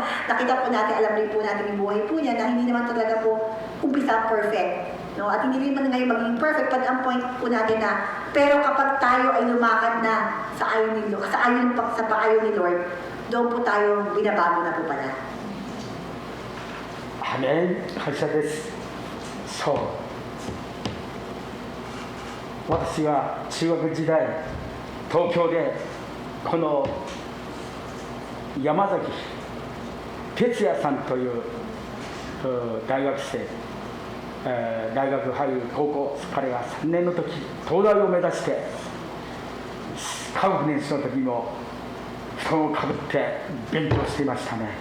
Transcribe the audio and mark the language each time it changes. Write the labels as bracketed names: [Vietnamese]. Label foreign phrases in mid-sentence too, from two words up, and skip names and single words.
[Filipino] Nakita po natin, alam rin po natin yung buhay po niya na hindi naman talaga po umpisa perfect. No? At hindi rin man ngayon maging perfect, but ang point po natin na, pero kapag tayo ay lumakad na sa ayon ni Lord, sa paayon ni Lord, doon po tayo binabago na po pala. [Japanese] Amen. 感謝です。そう。私が中学時代、東京でこの山崎哲也さんという大学生、大学入る高校、彼が3年の時、東大を目指して科学年生の時も布団をかぶって勉強していましたね。